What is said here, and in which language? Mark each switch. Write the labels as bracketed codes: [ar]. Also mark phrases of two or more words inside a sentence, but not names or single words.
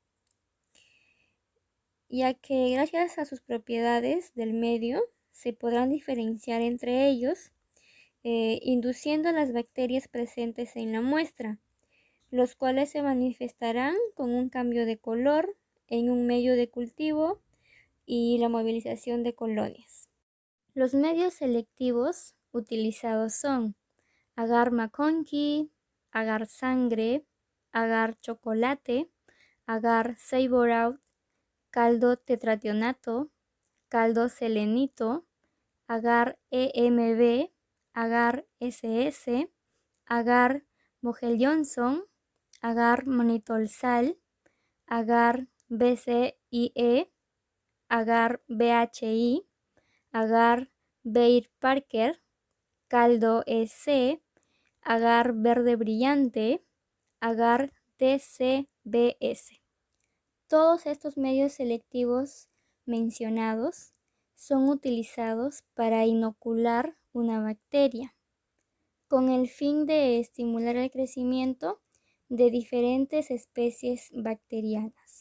[es] ya que gracias a sus propiedades del medio se podrán diferenciar entre ellos, induciendo a las bacterias presentes en la muestra, los cuales se manifestarán con un cambio de color en un medio de cultivo y la movilización de colonias. Los medios selectivos utilizados son agar McConkey, agar sangre, agar chocolate, agar Savor Out, caldo tetrationato, caldo selenito, agar EMB, agar SS, agar Vogel-Johnson, agar manitol-sal, agar BCIE, agar BHI, agar Bayer-Parker, caldo EC, agar verde brillante, agar DCBS. Todos estos medios selectivos mencionados son utilizados para inocular una bacteria con el fin de estimular el crecimiento de diferentes especies bacterianas.